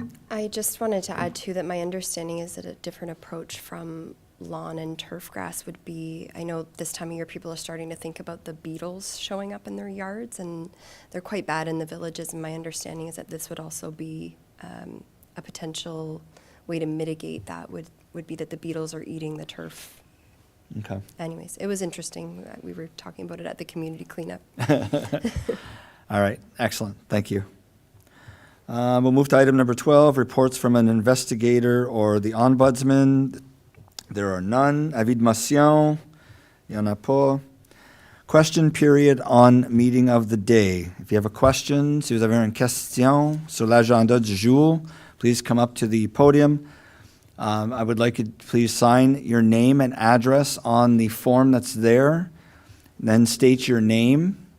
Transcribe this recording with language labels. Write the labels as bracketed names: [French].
[English] I just wanted to add, too, that my understanding is that a different approach from lawn and turf grass would be, I know this time of year people are starting to think about the beetles showing up in their yards, and they're quite bad in the villages, and my understanding is that this would also be a potential way to mitigate that would be that the beetles are eating the turf. Okay. Anyways, it was interesting. We were talking about it at the community cleanup. All right, excellent, thank you. We'll move to item number 12, reports from an investigator or the ombudsman. There are none. [French] Avis de motion, il y en a pas. [English] Question period on meeting of the day. If you have a question, [French] si vous avez une question sur l'agenda du jour, [English] please come up to the podium. I would like you to please sign your name and address on the form that's there, then state your name.